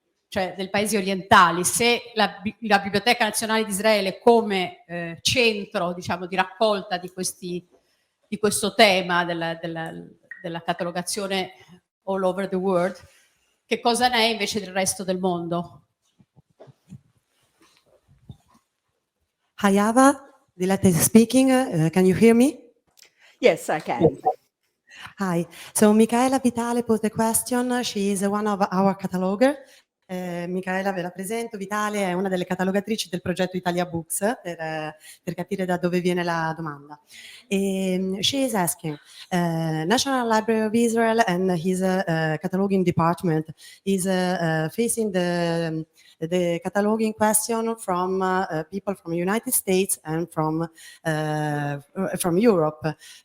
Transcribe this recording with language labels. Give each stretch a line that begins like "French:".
Italian: Cioè dei paesi orientali, se la Biblioteca Nazionale di Israele come centro, diciamo, di raccolta di questo tema della catalogazione
English: all over the world,
Italian: che cosa ne è invece del resto del mondo?
English: Ahava, Dilate speaking. Can you hear me? Yes, I can. Hi. So Michaela Vitale posed the question. She is one of our cataloger.
Italian: Michaela, ve la presento. Vitale è una delle catalogatrici del progetto Italia Books, per capire da dove viene la domanda.
English: She is asking, National Library of Israel and his cataloging department is facing the cataloging question from people from the United States and from Europe.